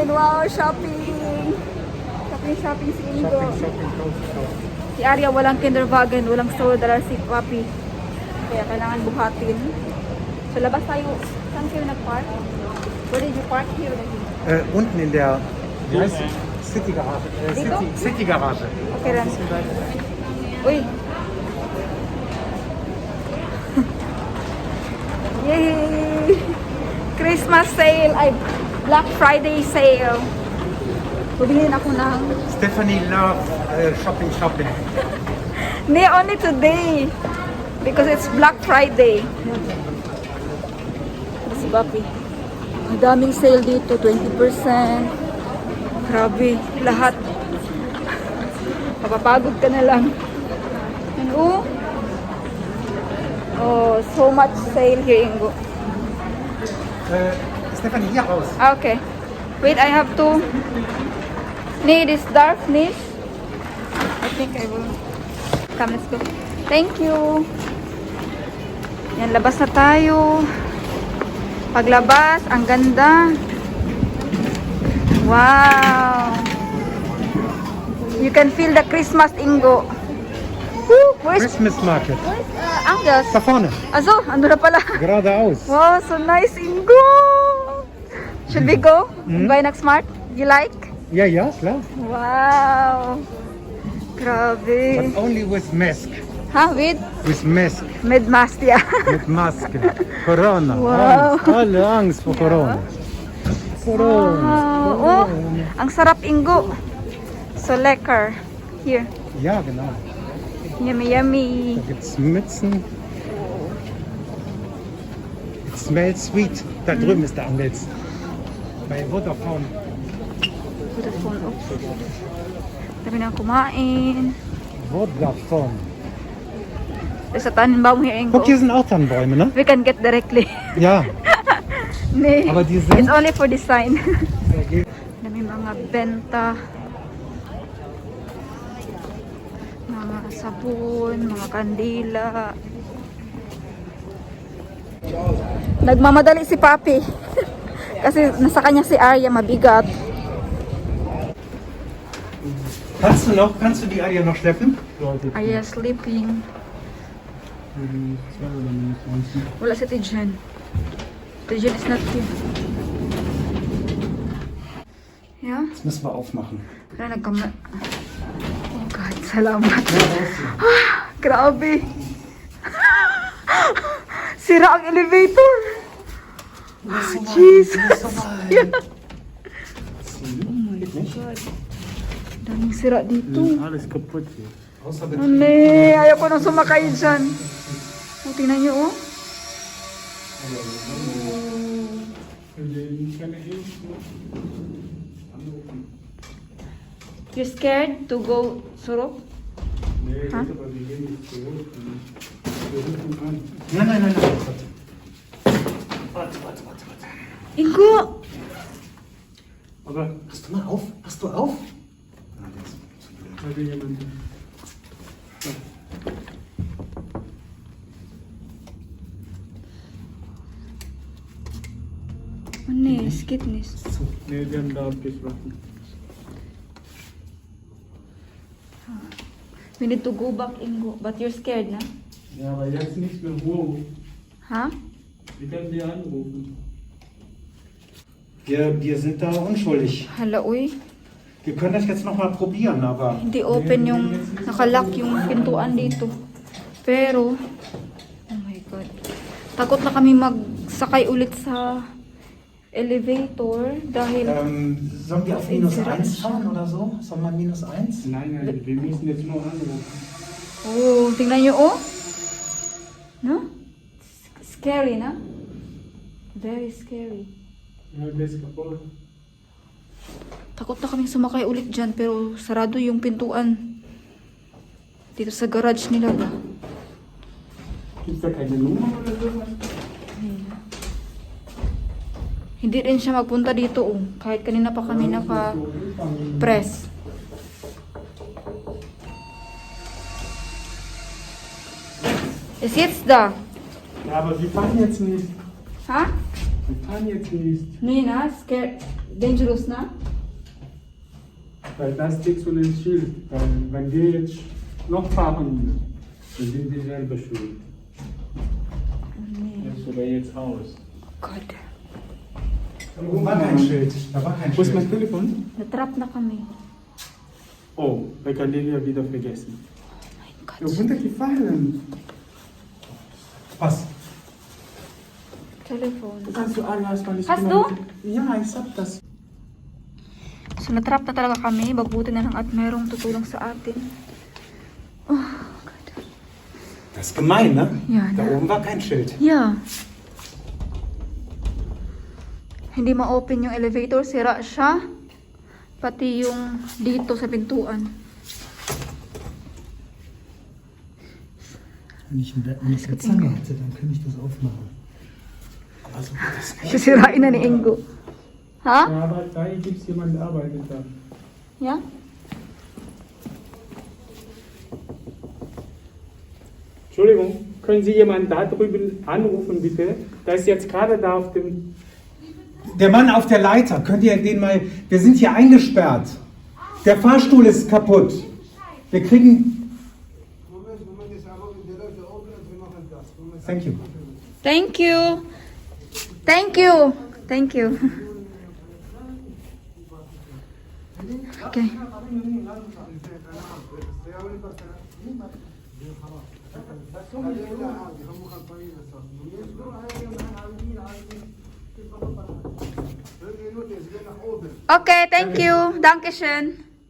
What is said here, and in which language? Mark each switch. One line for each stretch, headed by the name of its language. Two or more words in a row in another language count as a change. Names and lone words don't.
Filipino: Wow, shopping. Shopping si Ingo. Si Arya walang kinderwagen, walang stroller, si Papi. Kaya kailangan buhatin. So labas tayo. Saan kayo nag-park?
English: Where did you park here?
German: Unten in der City Garage.
Filipino: Dito? City Garage. Okay lang. Uy. Yay!
English: Christmas sale! Ay, Black Friday sale.
Filipino: Bumili ako ng...
English: Stephanie love shopping.
Filipino: Hindi,
English: only today. Because it's Black Friday.
Filipino: Si Papi. Ang daming sale dito. 20%. Grabe. Lahat. Papapagod ka na lang.
English: And oh, so much sale here, Ingo.
German: Stephanie, hier raus.
English: Okay. Wait, I have to... Need this darkness. I think I will... Come, let's go. Thank you.
Filipino: Yan, labas na tayo. Paglabas, ang ganda. Wow.
English: You can feel the Christmas, Ingo. Woo, where's Christmas market. Angus?
German: Da vorne.
Filipino: Azo, ando na pala.
German: Geradeaus.
English: Wow, so nice, Ingo. Should we go? Buy next smart? You like?
German: Ja, klar.
Filipino: Wow. Grabe.
English: But only with mask. Ha, with? With mask. Mid-mask, yeah.
German: Mit Maske. Corona. Wow. Angst. Alle Angst vor Corona. Corona.
Filipino: Wow. Oh, ang sarap,
German: Ingo. So lecker. Here. Ja, genau.
English: Yummy, yummy.
German: Da gibt's Mützen.
English: It smells sweet.
German: Da drüben ist der Anwälz. Bei Vodafone. Vodafone,
Filipino: oops. Dami na kumain. Vodafone.
English: There's a Tannenbaum here, Ingo.
German: Guck, hier sind auch Tannenbäume, ne?
English: We can get directly.
German: Ja. Nee. Aber die sind-
English: It's only for design.
Filipino: Dami mga benta. Mga sabon, mga kandila. Nagmamadali si Papi. Kasi nasa kanya si Arya, mabigat.
German: Kannst du die Eier noch schleppen?
Filipino: Arya sleeping. Wala si Tijan.
English: Tijan is not here. Yeah?
German: Das müssen wir aufmachen.
Filipino: Wala nagkama...
English: Oh God,
Filipino: salamat. Ah, grabe. Sira ang elevator.
English: Ah, Jesus. Yeah.
Filipino: Daming sira dito.
German: Alles kaputt hier.
Filipino: Ane, ayaw ko nang sumakay dyan. O, tingnan nyo,
English: oh. You scared to go Surop? Ha?
German: Nein. Ingo! Aber Hast du mal auf? Hast du auf? hatte jemand. Oh nee, skitnis. Nee, wir haben da abgeschlossen.
English: We need to go back, Ingo. But you're scared,
Filipino: na?
German: Ja, aber jetzt nicht mehr hoch. Ha? Wir können die anrufen. Wir sind da unschuldig.
Filipino: Hala, uy.
German: Wir können das jetzt nochmal probieren, aber
Filipino: Hindi open yung, nakalock yung pintuan dito. Pero,
English: oh my God.
Filipino: Takot na kami magsakay ulit sa elevator dahil
German: sollen wir auf minus 1 fahren oder so? Sollen wir minus 1? Nein, nein, wir müssen jetzt nur anrufen.
Filipino: oh, tingnan nyo oh. No?
English: Scary na? Very scary.
German: Ja, der ist kaputt.
Filipino: Takot na kaming sumakay ulit dyan pero sarado yung pintuan dito sa garage nila ba?
German: Gibt's da keine Nummer oder sowas?
Filipino: Hindi rin siya magpunta dito oh. Kahit kanina pa kami naka-press.
German: Es jetzt da. Ja, aber wir fahren jetzt nicht. Ha? Wir fahren jetzt nicht. Nee na?
English: Scared. Dangerous
German: na? Weil das steht so ein Schild. Weil wenn wir jetzt noch fahren, dann sind wir selber schuld. Jetzt sogar jetzt aus. God. Wo war kein Schild? Da war kein Wo ist Schild. mein Telefon?
Filipino: Natrap na kami.
German: Oh, bei Cornelia wieder vergessen.
English: My God.
German: Ja, runtergefallen. Was? Telefon. Du kannst du alles, weil ich Hast bin du? noch- Ja, ich hab das.
Filipino: So natrap na talaga kami. Mabuti na lang at merong tutulong sa atin.
English: Oh, God.
German: Das ist gemein, ne? Ja, Da ne? oben war kein Schild.
English: Yeah.
Filipino: Hindi ma-open yung elevator. Sira siya. Pati yung dito sa pintuan.
German: Wenn ich eine Zange hätte, dann könnte ich das aufmachen. Aber so geht das nicht.
Filipino: Sisirain na ni Ingo. Ha?
German: Ja, aber da gibt es jemanden, der arbeitet da.
English: Yeah?
German: Entschuldigung, können Sie jemanden da drüben anrufen, bitte? Da ist jetzt gerade da auf dem... Der Mann auf der Leiter, könnt ihr den mal... Wir sind hier eingesperrt. Der Fahrstuhl ist kaputt. Wir kriegen...
English: Thank you. Thank you. Thank you. Thank you. Okay. Okay, thank you.
German: Dankeschön.